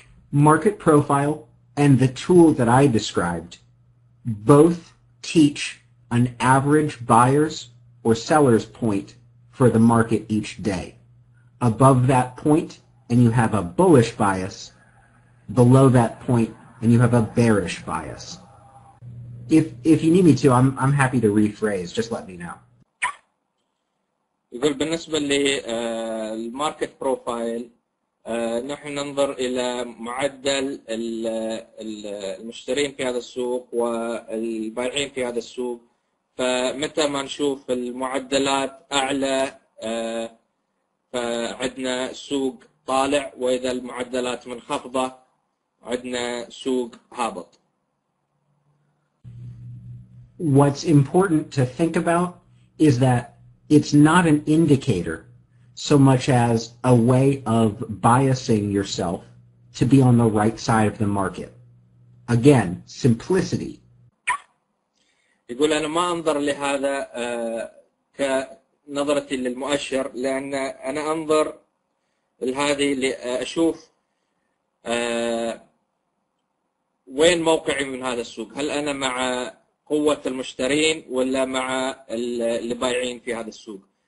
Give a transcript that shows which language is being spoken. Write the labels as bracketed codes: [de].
[en] Market profile and the tool that I described both teach an average buyer's or seller's point for the market each day. Above that point, and you have a bullish bias. Below that point, and you have a bearish bias. If you need me to, I'm happy to rephrase. Just let me know. [ar] يقول بالنسبة للماركت بروفايل نحن ننظر إلى معدل المشترين في هذا السوق والبائعين في هذا السوق، فمتى ما نشوف المعدلات أعلى فعندنا سوق طالع، وإذا المعدلات منخفضة عندنا سوق هابط. [en] What's important to think about is that it's not an indicator so much as a way of biasing yourself to be on the right side of the market. Again, simplicity. [ar] يقول أنا ما أنظر لهذا كنظرتي للمؤشر، لأن أنا أنظر لهذه لأشوف وين موقعي من هذا السوق، هل أنا مع قوة المشترين ولا مع اللي بايعين في هذا السوق.